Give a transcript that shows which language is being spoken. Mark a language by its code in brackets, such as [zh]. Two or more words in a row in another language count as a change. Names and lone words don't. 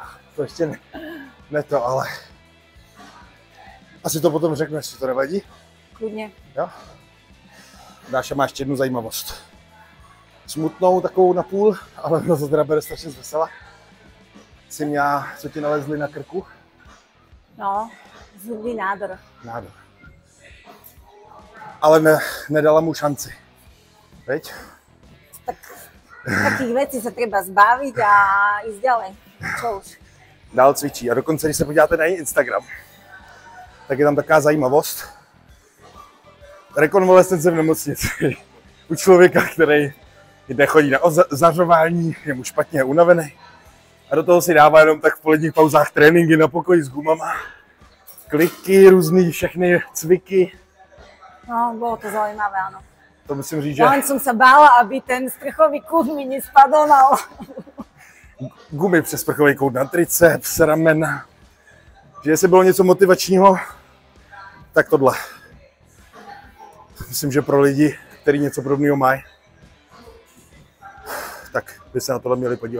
[cs] To ještě ne to, ale asi to potom řeknu, jestli to nevadí. Kludně. Jo? Dáša má ještě jednu zajímavost. Smutnou, takovou napůl, ale ono to teda bude strašně zvesela. Jsi měla, co ti nalezli na krku? No, [sk] zubný nádor. [cs] Nádor. Ale nedala mu šanci. [sk] Veď? Tak takých vecí sa treba zbaviť a ísť ďalej. Čo už? [cs] Dál cvičí. A dokonce, když se podíváte na její Instagram, tak je tam taková zajímavost. Rekonvalescence v nemocnici. U člověka, který nechodí na zařování, je mu špatně, je unavený. A do toho si dává jenom tak v poledních pauzách tréninky na pokoji s gumama. Kliky, různý všechny cviky. No, [sk] bolo to zaujímavé, áno. [cs] To musím říct, že... [sk] Len som sa bála, aby ten sprchový kút mi nespadol na [cs] gumy přes sprchový kout na triceps, ramena. Že jestli bylo něco motivačního, tak tohle. Myslím, že pro lidi, kteří něco podobného mají, tak by se na tohle měli podívat.